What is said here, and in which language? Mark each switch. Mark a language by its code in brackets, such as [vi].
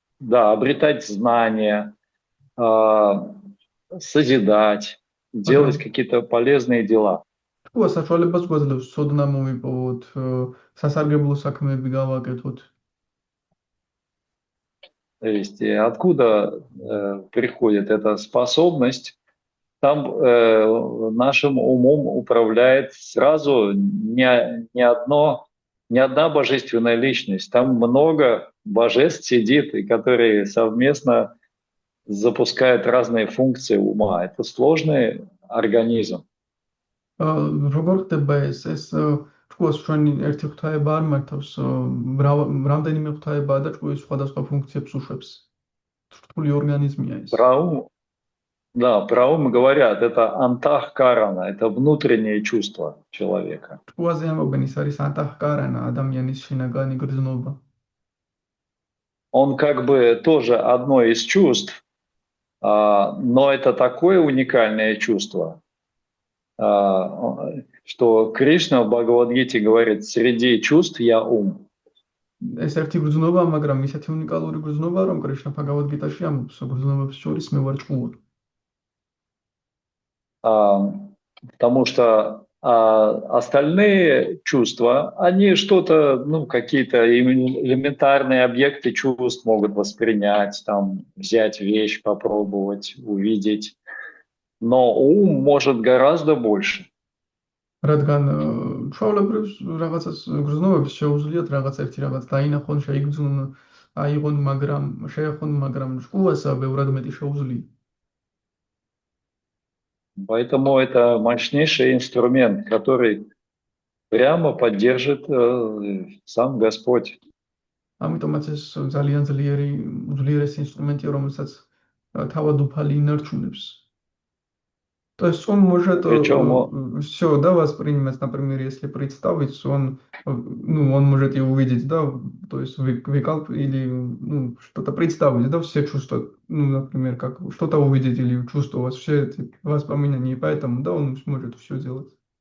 [ru] обретать знания, созидать, делать какие-то полезные дела. [ka] ჭკუა საშუალებას გვაძლევს ცოდნა მოვიპოვოთ, სასარგებლო საქმეები გავაკეთოთ. [ru] То есть откуда приходит эта способность? Там нашим умом управляет сразу не одна божественная личность. Там много божеств сидит, и которые совместно запускают разные функции ума. Это сложный организм. [ka] როგორ ხდება ეს ჭკუას ჩვენი ერთი ღვთაება არ მართავს, რამდენიმე ღვთაებაა და ჭკუის სხვადასხვა ფუნქციებს უშვებს. რთული ორგანიზმია ეს. [ru] Про ум говорят, это антах-карана, это внутреннее чувство человека. [ka] ჭკუაზე ამბობენ, ის არის ანტაჰ-კარანა, ადამიანის შინაგანი გრძნობა. [ru] Он как бы тоже одно из чувств, но это такое уникальное чувство, что Кришна в Бхагавад-гите говорит, среди чувств я ум. [ka] ეს ერთი გრძნობა, მაგრამ ისეთი უნიკალური გრძნობა, რომ კრიშნა ბჰაგავად-გიტაში ამბობს, გრძნობებს შორის მე ვარ ჭკუა. [ru] Потому что остальные чувства, они что-то, какие-то элементарные объекты чувств могут воспринять, там, взять вещь, попробовать, увидеть. Но ум может гораздо больше. [ka] რადგან ჩვეულებრივ რაღაცას გრძნობებს შეუძლიათ რაღაც ერთი რაღაც დაინახონ, შეიგრძნონ, აიღონ, მაგრამ შეეხონ, მაგრამ ჭკუასა ბევრად მეტი შეუძლია. [ru] Поэтому это мощнейший инструмент, который прямо поддержит сам Господь. [ka] ამიტომაც ეს ძალიან ძლიერესი ინსტრუმენტია, რომელსაც თავად უფალი ინარჩუნებს. [ru] То есть он может все, да, воспринимать, например, если представить, он может и увидеть, да, то есть выкалп или что-то представить, да, все чувства, например, как что-то увидеть или чувствовать, все эти воспоминания, и поэтому, да, он сможет все делать.